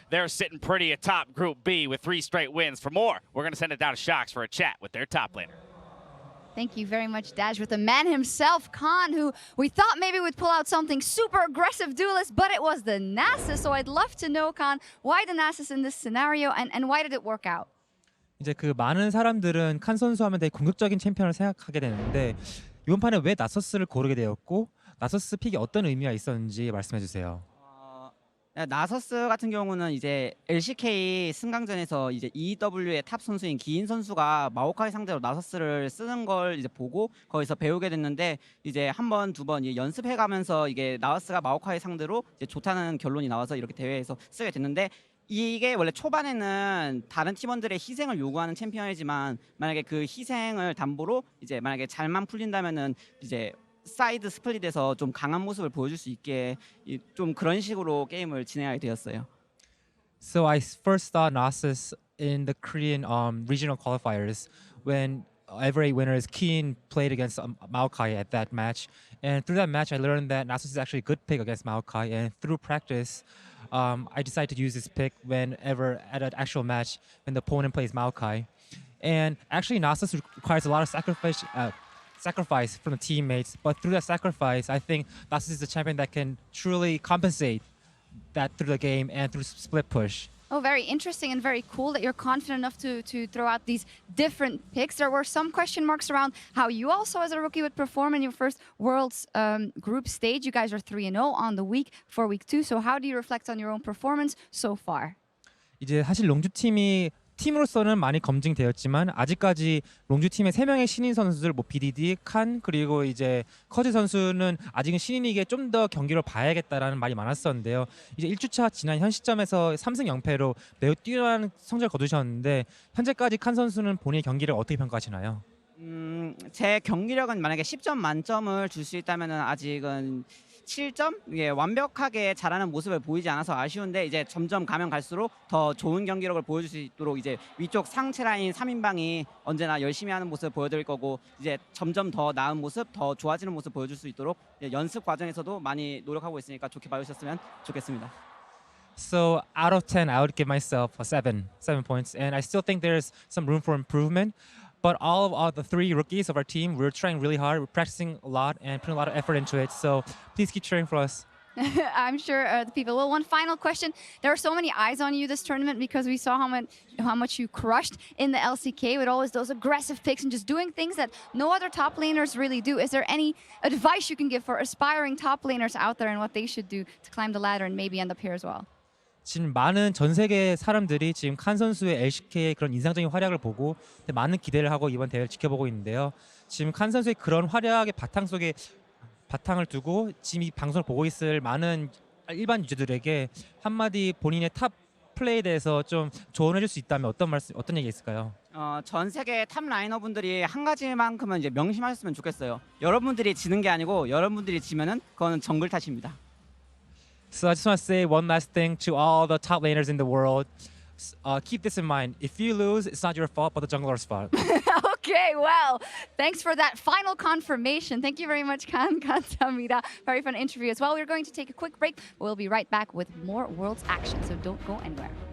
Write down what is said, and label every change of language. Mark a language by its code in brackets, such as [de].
[en] They're sitting pretty atop Group B with 3 straight wins. For more, we're going to send it down to Shox for a chat with their top laner. Thank you very much, Dash, with the man himself, Khan, who we thought maybe would pull out something super aggressive duelist, but it was the Nasus. So I'd love to know, Khan, why the Nasus in this scenario and why did it work out? [ko] 이제 그 많은 사람들은 칸 선수 하면 되게 공격적인 챔피언을 생각하게 되는데 이번 판에 왜 나서스를 고르게 되었고 나서스 픽이 어떤 의미가 있었는지 말씀해 주세요. 나서스 같은 경우는 이제 LCK 승강전에서 이제 EW의 탑 선수인 기인 선수가 마오카이 상대로 나서스를 쓰는 걸 이제 보고 거기서 배우게 됐는데 이제 한 번, 두 번 연습해가면서 이게 나서스가 마오카이 상대로 이제 좋다는 결론이 나와서 이렇게 대회에서 쓰게 됐는데 이게 원래 초반에는 다른 팀원들의 희생을 요구하는 챔피언이지만 만약에 그 희생을 담보로 이제 만약에 잘만 풀린다면은 이제 사이드 스플릿에서 좀 강한 모습을 보여줄 수 있게 좀 그런 식으로 게임을 진행하게 되었어요. [en] So I first saw Nasus in the Korean regional qualifiers when every winners Keen played against Maokai at that match, and through that match I learned that Nasus is actually a good pick against Maokai, and through practice I decided to use this pick whenever at an actual match when the opponent plays Maokai. And actually Nasus requires a lot of sacrifice from the teammates, but through that sacrifice I think Nasus is the champion that can truly compensate that through the game and through split push. Oh, very interesting and very cool that you're confident enough to throw out these different picks. There were some question marks around how you also as a rookie would perform in your first Worlds group stage. You guys are 3-0 on the week for week 2. So how do you reflect on your own performance so far? [ko] 이제 사실 롱주 팀이 팀으로서는 많이 검증되었지만 아직까지 롱주 팀의 3명의 신인 선수들 뭐 BDD, 칸 그리고 이제 커즈 선수는 아직은 신인이기에 좀 더 경기를 봐야겠다라는 말이 많았었는데요. 이제 1주차 지난 현 시점에서 3승 0패로 매우 뛰어난 성적을 거두셨는데 현재까지 칸 선수는 본인의 경기를 어떻게 평가하시나요? 제 경기력은 만약에 10점 만점을 줄 수 있다면은 아직은 7점? 이게 완벽하게 잘하는 모습을 보이지 않아서 아쉬운데 이제 점점 가면 갈수록 더 좋은 경기력을 보여줄 수 있도록 이제 위쪽 상체 라인 3인방이 언제나 열심히 하는 모습을 보여드릴 거고 이제 점점 더 나은 모습, 더 좋아지는 모습 보여줄 수 있도록 연습 과정에서도 많이 노력하고 있으니까 좋게 봐주셨으면 좋겠습니다. [en] So out of 10, I would give myself a 7 points, and I still think there's some room for improvement. But all of the 3 rookies of our team, we're trying really hard. We're practicing a lot and putting a lot of effort into it. So please keep cheering for us. I'm sure the people will. One final question. There are so many eyes on you this tournament because we saw how much you crushed in the LCK with always those aggressive picks and just doing things that no other top laners really do. Is there any advice you can give for aspiring top laners out there and what they should do to climb the ladder and maybe end up here as well? [ko] 지금 많은 전 세계 사람들이 지금 칸 선수의 LCK의 그런 인상적인 활약을 보고 많은 기대를 하고 이번 대회를 지켜보고 있는데요. 지금 칸 선수의 그런 활약의 바탕 속에 바탕을 두고 지금 이 방송을 보고 있을 많은 일반 유저들에게 한마디 본인의 탑 플레이에 대해서 좀 조언해줄 수 있다면 어떤 얘기 있을까요? 전 세계 탑 라이너분들이 한 가지만큼은 이제 명심하셨으면 좋겠어요. 여러분들이 지는 게 아니고 여러분들이 지면은 그거는 정글 탓입니다. [en] So I just want to say one last thing to all the top laners in the world. Keep this in mind. If you lose, it's not your fault, but the jungler's fault. Okay, well, thanks for that final confirmation. Thank you very much, Khan. [ko] 감사합니다. [en] Very fun interview as well. We're going to take a quick break, but we'll be right back with more Worlds action, so don't go anywhere.